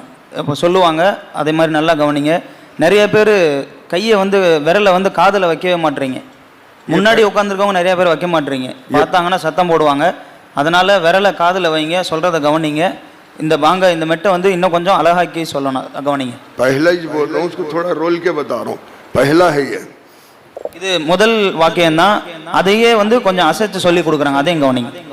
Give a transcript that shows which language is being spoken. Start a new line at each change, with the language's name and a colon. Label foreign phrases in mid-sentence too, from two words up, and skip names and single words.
Tamil: இப்போ சொல்லுவாங்க, அதே மாதிரி நல்லா கவனிங்க. நிறைய பேர் கையை வந்து விரலை வந்து காதில் வைக்கவே மாட்டீங்க. முன்னாடி உட்காந்துருக்கவங்க நிறைய பேர் வைக்க மாட்டீங்க, பார்த்தாங்கன்னா சத்தம் போடுவாங்க. அதனால விரலை காதில் வைங்க, சொல்கிறத கவனிங்க. இந்த பாங்க இந்த மெட்டை வந்து இன்னும் கொஞ்சம் அழகாக்கி சொல்லணும், கவனிங்க.
Hindi: पहला ही बोल रहा हूँ, उसको थोड़ा रोल के बता रहा हूँ, पहला है ये।
Tamil: இது முதல் வாக்கியம் தான், அதையே வந்து கொஞ்சம் அசைச்சு சொல்லி கொடுக்குறாங்க, அதையும் கவனிங்க.